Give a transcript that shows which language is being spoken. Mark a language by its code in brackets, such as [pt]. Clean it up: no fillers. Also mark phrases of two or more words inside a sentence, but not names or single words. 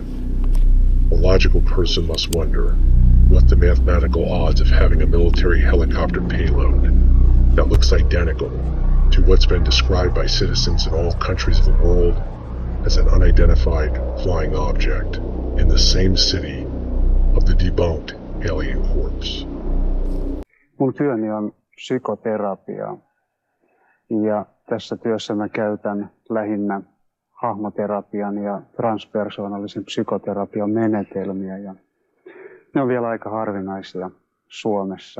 [en] A logical person must wonder what the mathematical odds of having a military helicopter payload that looks identical to what's been described by citizens in all countries of the world as an unidentified flying object in the same city of the debunked alien corpse. [fi] Mun työni on psykoterapia ja tässä työssä mä käytän lähinnä hahmoterapian ja transpersoonallisen psykoterapian menetelmiä ja ne on vielä aika harvinaisia Suomessa.